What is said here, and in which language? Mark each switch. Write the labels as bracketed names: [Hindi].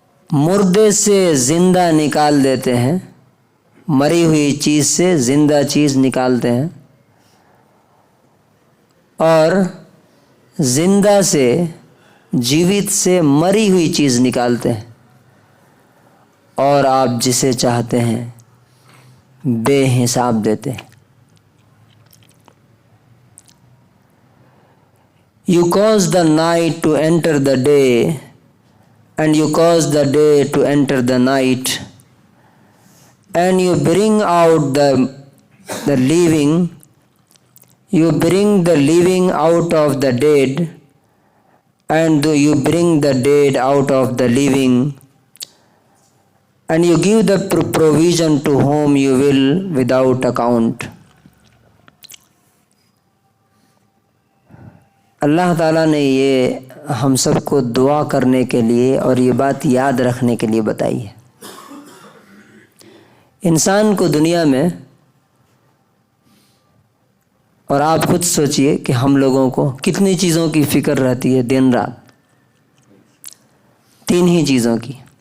[Urdu] مردے سے زندہ نکال دیتے ہیں، مری ہوئی چیز سے زندہ چیز نکالتے ہیں، اور زندہ سے جیوت سے مری ہوئی چیز نکالتے ہیں، اور آپ جسے چاہتے ہیں بے حساب دیتے ہیں. [English] You cause the night to enter the day, and you cause the day to enter the night, and you bring out the living, you bring the living out of the dead, and you bring the dead out of the living, and you give the provision to whom you will without account. [Urdu] اللہ تعالیٰ نے یہ ہم سب کو دعا کرنے کے لیے اور یہ بات یاد رکھنے کے لیے بتائی ہے. انسان کو دنیا میں، اور آپ خود سوچئے کہ ہم لوگوں کو کتنی چیزوں کی فکر رہتی ہے دن رات. 3 ہی چیزوں کی.